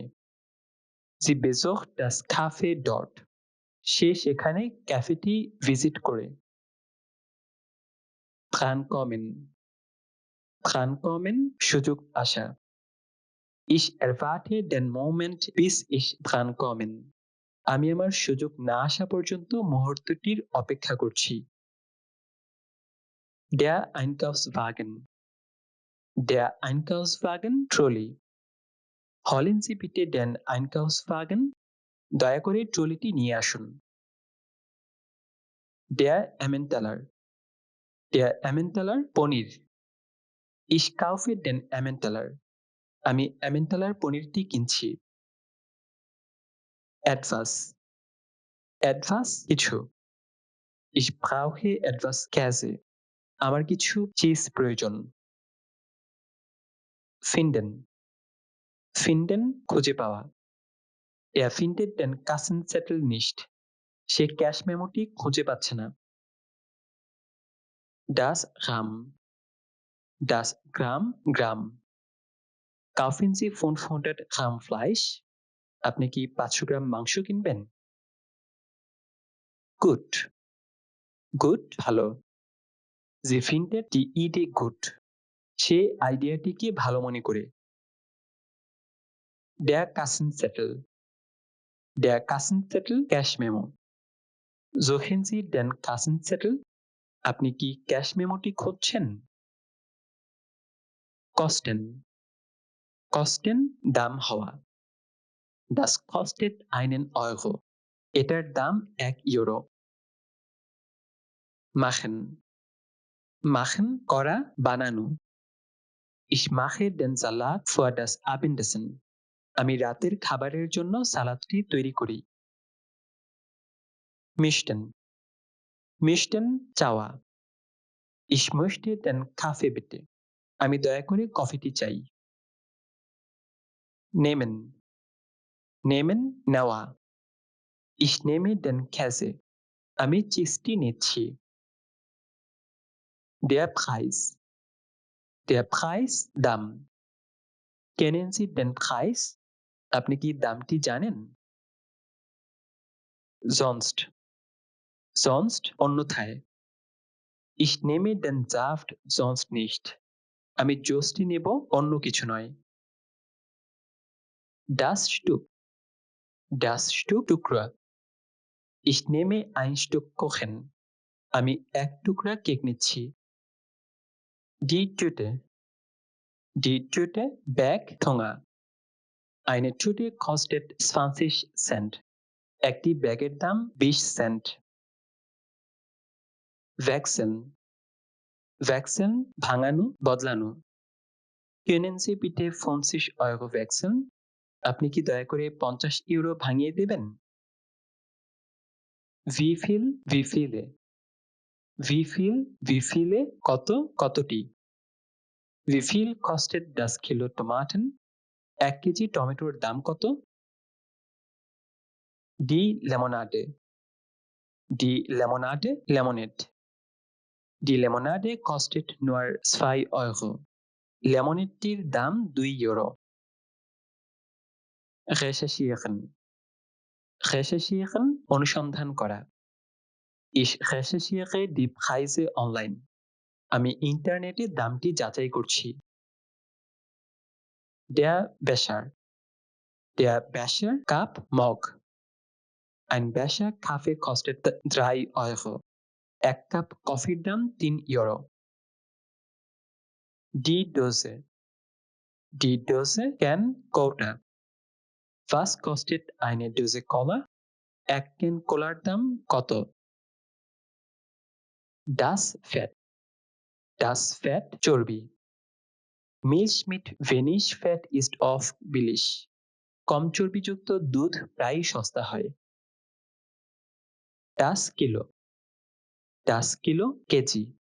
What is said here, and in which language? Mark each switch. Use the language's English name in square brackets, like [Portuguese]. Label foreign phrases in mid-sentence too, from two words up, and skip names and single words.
[German] Sie besucht das Café dort. [Bangla] সে সেখানে ক্যাফেটি ভিজিট করে। [German] Drankommen. Drankommen [Bangla] সুযোগ আসা। [German] Ich erwarte den Moment bis ich drankommen. [Bangla] আমি আমার সুযোগ না আসা পর্যন্ত মুহূর্তটির অপেক্ষা করছি। [German] Der Einkaufswagen. Der Einkaufswagen Trolley. Holen Sie bitte den Einkaufswagen. [Bangla] দয়া করে ট্রলিটি নিয়ে আসুন। [German] Der Emmentaler. Der Emmentaler পনির। Ich kaufe den Emmentaler. [Bangla] আমি Emmentaler পনিরটি কিনছি। Etwas. [German] Etwas কিছু। Ich brauche etwas Käse. [Bangla] আমার কিছু চিজ প্রয়োজন। Finden. Finden খুঁজে পাওয়া। [German] Er findet den Kassenzettel nicht. [Bangla] সে ক্যাশ মেমোটি খুঁজে পাচ্ছে না। [German] Das Gramm. Das Gramm [Bangla] গ্রাম। [German] Kaufen Sie 500 Gramm Fleisch? [Bangla] আপনি কি 500 গ্রাম মাংস কিনবেন? [German] Gut. Gut ভালো। Sie findet die Idee gut. [Bangla] সে আইডিয়াটিকে ভালো মনে করে। [German] Der Kassenzettel. Der Kassenzettel ক্যাশ মেমো। Suchen Sie den Kassenzettel? [Bangla] আপনি কি ক্যাশ মেমোটি খুঁজছেন? [German] Kosten. Kosten দাম হওয়া। Das kostet einen Euro. [Bangla] এটার দাম 1 ইউরো। Machen. Machen করা বানানো। [German] Ich mache den Salat für das Abendessen. [Bangla] আমি রাতের খাবারের জন্য সালাদটি তৈরি করি। [German] Mischen. Mischen চাওয়া। Ich möchte den Kaffee bitte. [Bangla] আমি দয়া করে কফিটি চাই। Nehmen. [German] Nehmen নেওয়া। Ich nehme den Käse. [Bangla] আমি চিজটি নিচ্ছি। [German] Der Preis. Der Preis দাম। Kennen Sie den Preis? [Bangla] আপনি কি দামটি জানেন? [German] Sonst. Sonst অন্যথায়। Ich nehme den Saft sonst nicht. [Bangla] আমি জুসটি নেব অন্য কিছু নয়। [German] Das Stück. Das Stück টুকরা। Ich nehme ein Stück Kuchen. [Bangla] আমি এক টুকরা কেক নিচ্ছি। [German] Die Tüte. Die Tüte [Bangla] ব্যাগ ঠোঙা। [German] Eine Tüte kostet 20 Cent. [Bangla] একটি ব্যাগের দাম 20 সেন্ট। Wechseln. Wechseln ভাঙানো, বদলানো। [German] Können Sie bitte 50 € wechseln? [Bangla] আপনি কি দয়া করে 50 ইউরো ভাঙিয়ে দেবেন? [German] Wie viel? Wie viele? Wie viel? Wie viele? [Bangla] কত, কতটি? [German] Wie viel kostet das Kilo Tomaten? [Bangla] 1 কেজি টমেটোর দাম কত? [German] Die Limonade. Die Limonade, Lemonade. Die Limonade kostet nur 2 €. [Bangla] লেমনেডটির দাম 2 ইউরো। Recherchieren. Recherchieren অনুসন্ধান করা। [German] Ich recherchiere die Preise online. [Bangla] আমি ইন্টারনেটে দামটি যাচাই করছি। [German] Der Becher. Der Becher কাপ, মগ। Ein Becher Kaffee kostet 3 €. [Bangla] এক কাপ কফির দাম 3 ইউরো। [German] Die Dose. Die Dose [Bangla] ক্যান, কৌটা। [German] Was kostet eine Dose Cola? [Bangla] এক ক্যান কোলার দাম কত? [German] Das Fett. Das Fett চর্বি। Milch mit wenig Fett ist oft billig. [Bangla] কম চর্বিযুক্ত দুধ প্রায়ই সস্তা হয়। [German] Das Kilo. Das Kilo কেজি।